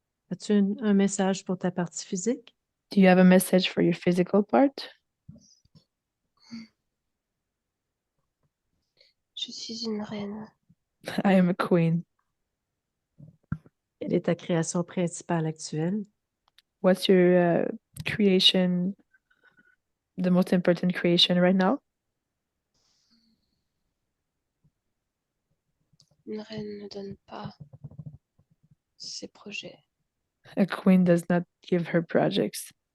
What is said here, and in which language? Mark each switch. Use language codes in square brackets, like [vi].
[fr] As-tu un message pour ta partie physique? [en] Do you have a message for your physical part? [fr] Je suis une reine. [en] I am a queen. [fr] Quelle est ta création principale actuelle? [en] What's your creation, the most important creation right now? [fr] Une reine ne donne pas ses projets. [en] A queen does not give her projects.